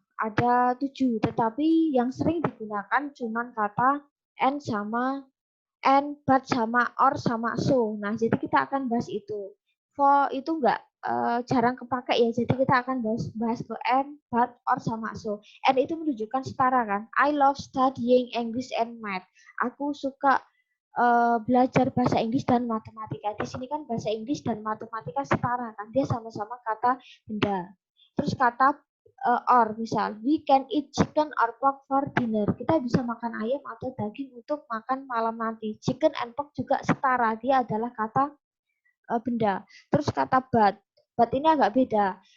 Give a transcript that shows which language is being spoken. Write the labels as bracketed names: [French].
[Indonesian] Ada 7, tetapi yang sering digunakan cuma kata and sama and, but sama or sama so. Nah, jadi kita akan bahas itu. For itu enggak jarang kepake ya. Jadi kita akan bahas ke and, but, or sama so. And itu menunjukkan setara kan. [English] I love studying English and math. [Indonesian] Aku suka belajar bahasa Inggris dan matematika. Di sini kan bahasa Inggris dan matematika setara kan. Dia sama-sama kata benda. Terus kata or misal [English] we can eat chicken or pork for dinner. [Indonesian] Kita bisa makan ayam atau daging untuk makan malam nanti. [English] Chicken and pork [Indonesian] juga setara. Dia adalah kata benda. Terus kata but ini agak beda.